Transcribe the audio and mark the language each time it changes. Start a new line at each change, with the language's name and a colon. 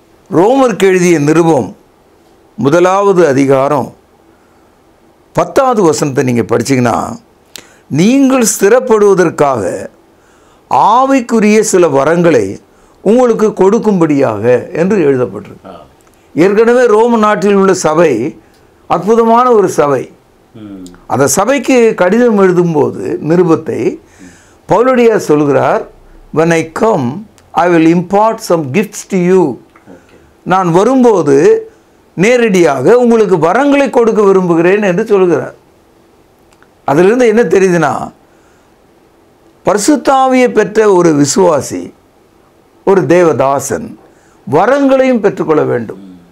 Tamil: ரோமருக்கு எழுதிய நிருபம் 1ஆவது அதிகாரம் 10வது வசனத்தை நீங்கள் படிச்சீங்கன்னா, நீங்கள் ஸ்திரப்படுவதற்காக ஆவிக்குரிய சில வரங்களை உங்களுக்கு கொடுக்கும்படியாக என்று எழுதப்பட்டிருக்கு. ஏற்கனவே ரோம நாட்டில் உள்ள சபை அற்புதமான ஒரு சபை. அந்த சபைக்கு கடிதம் எழுதும்போது நிருபத்தை பவுலடியார் சொல்கிறார்,
English: when I come I will impart some gifts to you.
Tamil: நான் வரும்போது நேரடியாக உங்களுக்கு வரங்களை கொடுக்க விரும்புகிறேன் என்று சொல்கிறார். அதிலிருந்து என்ன தெரியுதுன்னா, பரிசுத்த ஆவியை பெற்ற ஒரு விசுவாசி, ஒரு தேவதாசன் வரங்களையும் பெற்றுக்கொள்ள வேண்டும்.